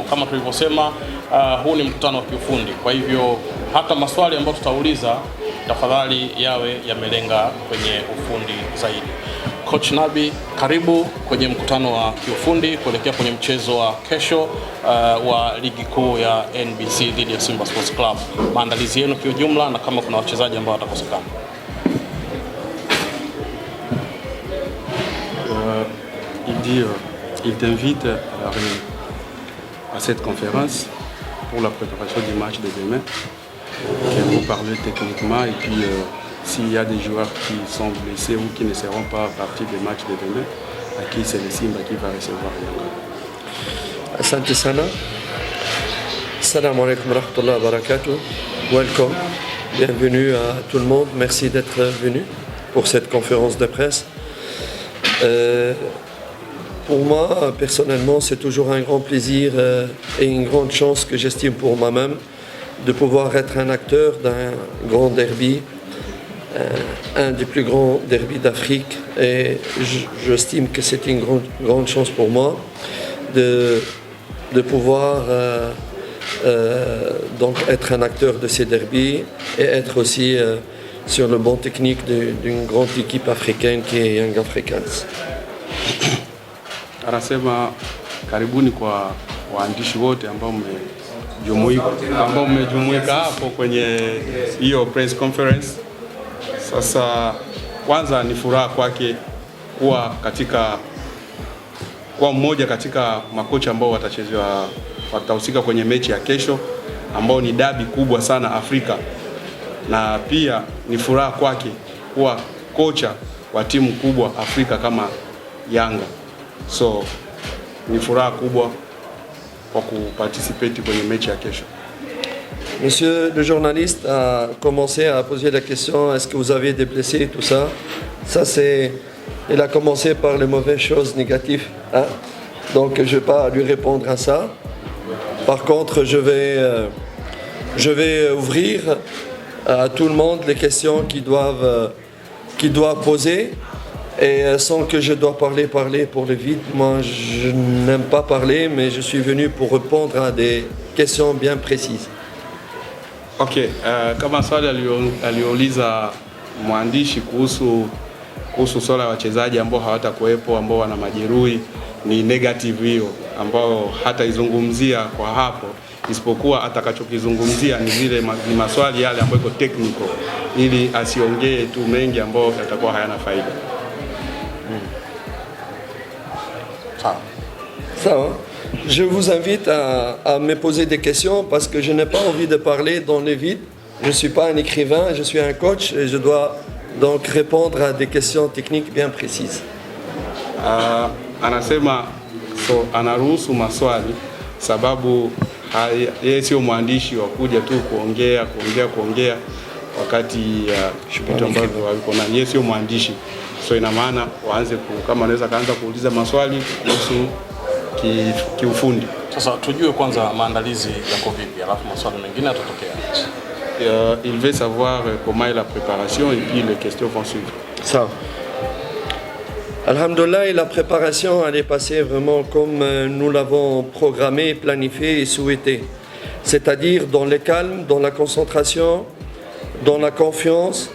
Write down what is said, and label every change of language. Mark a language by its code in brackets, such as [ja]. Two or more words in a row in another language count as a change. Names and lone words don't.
[sw] Kama tulivyosema, huu ni mkutano wa kiufundi. Kwa hivyo hata maswali ambayo tutauliza tafadhali yawe yamelenga kwenye ufundi zaidi. Coach Nabi, karibu kwenye mkutano wa kiufundi kuelekea kwenye mchezo wa kesho wa ligi kuu ya NBC dhidi ya Simba Sports Club. Maandalizi yenu kwa ujumla na kama kuna wachezaji ambao watakosekana. [fr] Il t'invite à cette conférence pour la préparation du match de demain, pour parler techniquement et puis s'il y a des joueurs qui sont blessés ou qui ne seront pas partis du match de demain, à qui c'est le Simba qui va recevoir Yanga. [sw] Asante sana. [ar] السلام عليكم و رحمة الله و بركاته. [fr] Welcome. Bienvenue à tout le monde. Merci d'être venu pour cette conférence de presse. Pour moi, personnellement, c'est toujours un grand plaisir et une grande chance que j'estime pour moi-même de pouvoir être un acteur d'un grand derby, un des plus grands derbys d'Afrique. Et j'estime que c'est une grande chance pour moi de pouvoir donc être un acteur de ces derbys et être aussi sur le banc technique d'une grande équipe africaine qui est Young Africans. [sw] Anasema karibuni kwa waandishi wote ambao mmejumuika hapo kwenye hiyo [en] press conference. [sw] Sasa kwanza ni furaha kwake kuwa mmoja katika makocha ambao watahusika kwenye mechi ya kesho ambao ni dabi kubwa sana Afrika, na pia ni furaha kwake kuwa kocha wa timu kubwa Afrika kama Yanga. So ni furaha kubwa [fr] pour participer [sw] kwenye mechi ya kesho. [fr] Monsieur le journaliste a commencé à poser la question, est-ce que vous avez des blessés et tout ça? Il a commencé par les mauvaises choses négatives, hein? Donc je ne vais pas lui répondre à ça. Par contre, je vais ouvrir à tout le monde les questions qu'ils doivent poser. Et sans que je dois parler pour le vide, moi je n'aime pas parler, mais je suis venu pour répondre à des questions bien précises. [sw] Okay, kama swali aliuliza mwandishi kuhusu swala la wachezaji ambao hawatakuwepo, ambao wana majeruhi, ni negative hiyo ambao hataizungumzia kwa hapo, isipokuwa atakachokizungumzia ni maswali yale ambayo iko technical, ili asiongee tu mengi ambao yatakuwa hayana faida. [fr] Ça va. Je vous invite à me poser des questions parce que je n'ai pas envie de parler dans le vide. Je ne suis pas un écrivain, je suis un coach et je dois donc répondre à des questions techniques bien précises. [sw] Anasema anaruhusu maswali sababu yeye sio mwandishi wa kuja tu kuongea wakati vitu ambavyo wako na yeye sio mwandishi. So ina maana waanze kama anaweza kaanza kuuliza maswali kuhusu kiufundi. Sasa tujue kwanza maandalizi yako vipi, alafu maswali mengine yatatokea. [fr] Il veut savoir comment est la préparation et puis les questions vont suivre. Ça. Alhamdulillah, la préparation elle est passée vraiment comme nous l'avons programmé, planifié et souhaité. C'est-à-dire dans le calme, dans la concentration, dans la confiance.